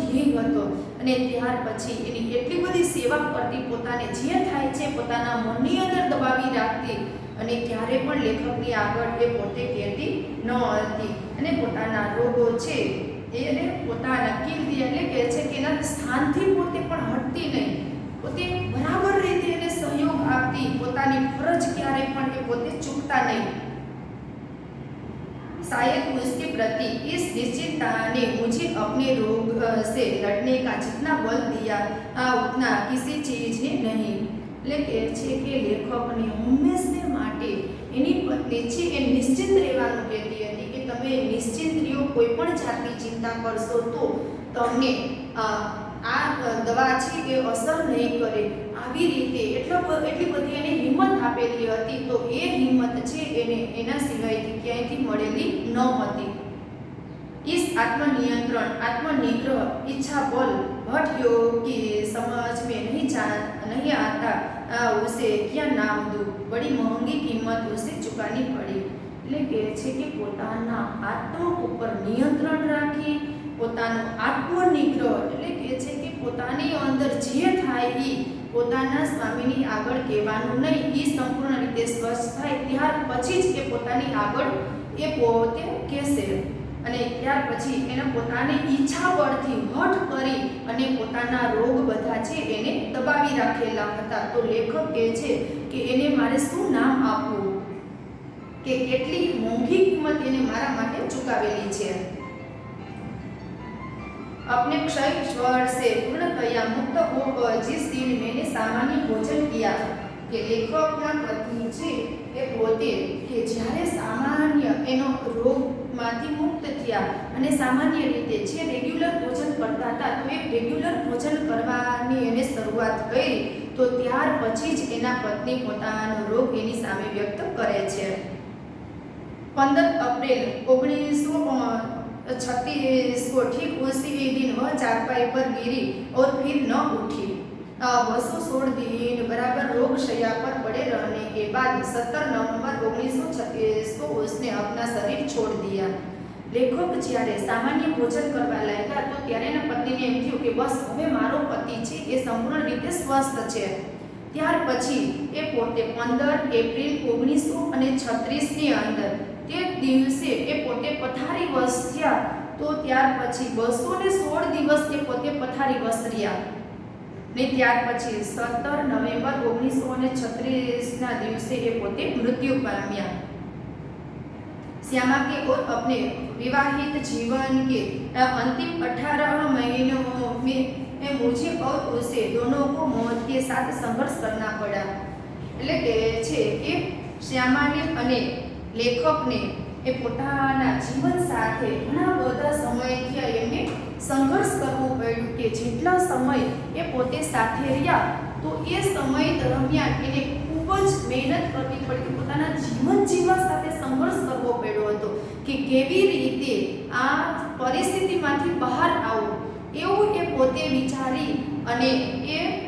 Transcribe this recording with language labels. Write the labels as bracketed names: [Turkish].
[Gujarati] વેગ હતો અને ત્યાર પછી એની એટલી બધી સેવા કરતી, પોતાને જે થાય છે પોતાના મનની અંદર દબાવી રાખતી અને ક્યારે પણ લેખકની આગળ એ પોતે કહેતી ન હતી અને પોતાના રોગો છે એને પોતાના કિલથી એટલે કહે છે કે એના સ્થાનથી પોતે પણ હટતી નહીં, પોતે બરાબર રીતે એને સહયોગ આપતી, પોતાની ફરજ ક્યારે પણ એ પોતે ચૂકતા નહીં। [Hindi] शायद उसके प्रति इस निश्चितता ने मुझे अपने रोग से लड़ने का जितना बल दिया उतना किसी चीज ने नहीं। [Gujarati] એટલે કે છે કે લેખકને હંમેશને માટે એની પત્ની છે એ નિશ્ચિંત રહેવાનું કહેતી હતી કે તમે નિશ્ચિંત રહ્યો, કોઈ પણ જાતની ચિંતા કરશો તો તમને આ દવા છે એ અસર નહીં કરે। આવી રીતે એટલી બધી એને હિંમત આપેલી હતી, તો એ હિંમત છે એને એના સિવાયથી ક્યાંયથી મળેલી ન હતી। [Hindi] इस आत्मनियंत्रण, आत्मनिग्रह, इच्छा बल भट योग की समझ में नहीं आता उसे क्या नाम दूं, बड़ी महंगी कीमत उसे चुकानी पड़ी। [Gujarati] એટલે કહે છે કે પોતાના આત્મા ઉપર નિયંત્રણ રાખી, પોતાનો આત્મનિગ્રહ એટલે કહે છે કે પોતાની અંદર જે થાય એ પોતાના સ્વામીની આગળ કહેવાનું નહીં, એ સંપૂર્ણ રીતે સ્વચ્છ થાય ત્યાર પછી જ એ પોતાની આગળ એ પોતે કહેશે અને ત્યાર પછી એને પોતાની ઈચ્છા બળથી હઠ કરી અને પોતાના રોગ બધા છે એને દબાવી રાખેલા હતા। તો લેખક કહે છે કે એને મારે શું નામ આપવું, કે કેટલી મોંઘી કિંમત એને મારા માટે ચૂકવેલી છે। [Hindi] अपने क्षय स्वर से पूर्णतया मुक्त होकर जिस दिन मैंने सामान्य भोजन किया, [Gujarati] કે લેખકના પત્ની છે એ પોતે કે જ્યારે સામાન્ય એનો રોગમાંથી મુક્ત થયા અને સામાન્ય રીતે જે રેગ્યુલર ભોજન કરતા હતા તો એ રેગ્યુલર ભોજન કરવાની એને શરૂઆત કરી, તો ત્યાર પછી જ એના પત્ની પોતાનો રોગ એની સામે વ્યક્ત કરે છે। [Hindi] 15 अप्रैल 1936 को ठीक उसी दिन वह चारपाई पर गिरी और फिर न उठी। 216 दिन बराबर रोग शैया पर पड़े रहने के बाद 17 नवंबर 1936 को उसने अपना शरीर छोड़ दिया। [Gujarati] लेखक જ્યારે સામાન્ય ભોજન કરવા લાગ્યા તો ત્યારે એના પત્નીને એમ થયું કે બસ હવે મારો પતિ છે એ સંપૂર્ણ રીતે સ્વસ્થ છે। ત્યાર પછી એ પોતે 15 એપ્રિલ 1936 ની અંદર તે દિવસે એ પોતે પથારીવશ થયા, તો ત્યાર પછી 216 દિવસ એ પોતે પથારીવશ રહ્યા ને ત્યાર પછી 17 નવેમ્બર 1936 ના દિવસે એ પોતે મૃત્યુ પામ્યા। [Hindi] श्यामा के और अपने विवाहित जीवन के अंतिम 18 महीनों में मुझे और उसे दोनों को मौत के साथ संघर्ष करना पड़ा। [Gujarati] એટલે કે છે કે શ્યામાને અને લેખકને એ પોતાના જીવન સાથે ઘણા બધા સમયથી એમને સંઘર્ષ કરવો પડ્યું કે જેટલા સમય એ પોતે સાથે રહ્યા તો એ સમય દરમિયાન એને ખૂબ જ મહેનત કરવી પડી, પોતાના જીવન જીવવા સાથે સંઘર્ષ કરવો પડ્યો હતો કે કેવી રીતે આ પરિસ્થિતિમાંથી બહાર આવવું, એવું એ પોતે વિચારી અને એ